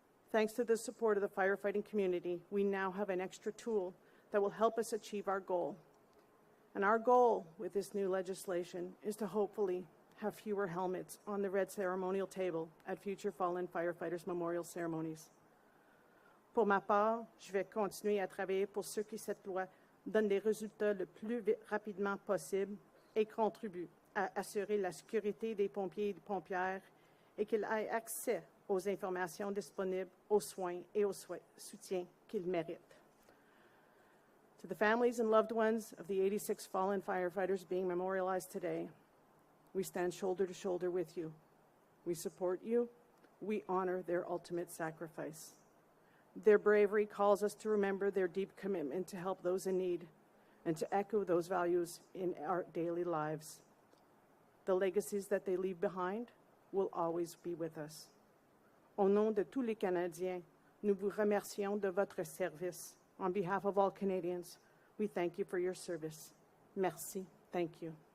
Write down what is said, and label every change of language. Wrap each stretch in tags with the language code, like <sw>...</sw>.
<en>Thanks to the support of the firefighting community, we now have an extra tool that will help us achieve our goal. And our goal with this new legislation is to hopefully have fewer helmets on the red ceremonial table at future fallen firefighters' memorial ceremonies.</en> <fr>Pour ma part, je vais continuer à travailler pour ce que cette loi donne des résultats le plus rapidement possible et contribue à assurer la sécurité des pompiers et des pompières et qu'ils aient accès aux informations disponibles, aux soins et au soutien qu'ils méritent.</fr> <en>To the families and loved ones of the 86 fallen firefighters being memorialized today, we stand shoulder to shoulder with you. We support you. We honor their ultimate sacrifice. Their bravery calls us to remember their deep commitment to help those in need and to echo those values in our daily lives. The legacies that they leave behind will always be with us.</en> <fr>Au nom de tous les Canadiens, nous vous remercions de votre service.</fr> <en>On behalf of all Canadians, we thank you for your service.</en> <fr>Merci.</fr> <en>Thank you.</en>